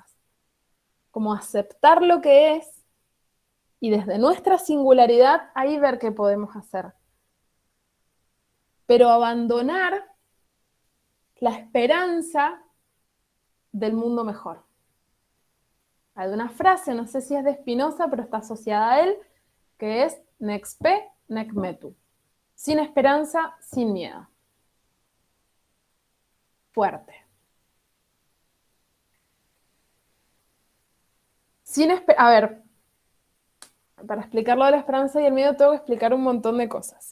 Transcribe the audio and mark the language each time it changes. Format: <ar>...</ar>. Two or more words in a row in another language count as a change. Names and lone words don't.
<es>Como aceptar lo que es y desde nuestra singularidad ahí ver qué podemos hacer. Pero abandonar la esperanza del mundo mejor. Hay una frase, no sé si es de Spinoza, pero está asociada a él, que es</es> <la>nec spe, nec metu.</la> <es>Sin esperanza, sin miedo. Fuerte. A ver, para explicar lo de la esperanza y el miedo tengo que explicar un montón de cosas.</es>